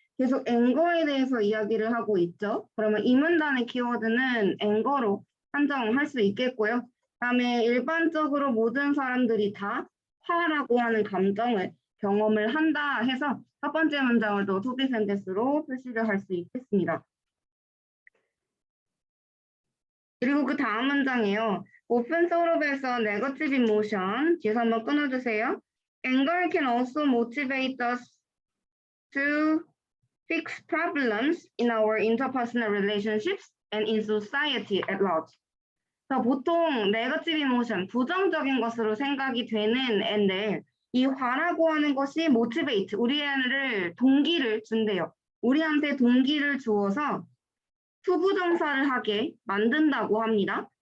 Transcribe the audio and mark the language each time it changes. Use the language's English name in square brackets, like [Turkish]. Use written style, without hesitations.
[Korean] 계속 앵거에 대해서 이야기를 하고 있죠. 그러면 이 문단의 키워드는 앵거로 한정할 수 있겠고요. 다음에 일반적으로 모든 사람들이 다 화라고 하는 감정을 경험을 한다 해서 첫 번째 문장을 또 토비 센텐스로 표시를 할 수 있겠습니다. 그리고 그 다음 문장이에요. [English] Often thought of as a negative emotion. [Korean] 뒤에서 한번 끊어주세요. [English] Anger can also motivate us to fix problems in our interpersonal relationships and in society at large. [Korean] 보통 네거티브 이모션, 부정적인 것으로 생각이 되는 앤데 이 화라고 하는 것이 모티베이트, 우리를 동기를 준대요. 우리한테 동기를 주어서 투부정사를 하게 만든다고 합니다.